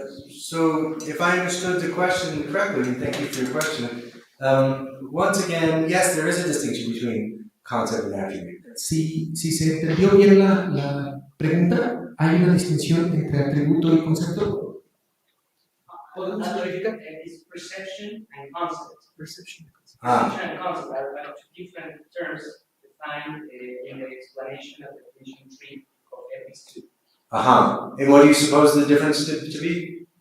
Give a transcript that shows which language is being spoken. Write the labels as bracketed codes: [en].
[en] So, if I understood the question correctly, and thank you for your question, once again, yes, there is a distinction between concept and attribute. [es] Si se entendió bien la pregunta, ¿hay una distinción entre atributo y concepto? ¿Podemos clarificar? [en] It's perception and concept. Perception. Perception and concept are two different terms defined in the explanation of the definition 3 of ethics 2. And what do you suppose the difference to be?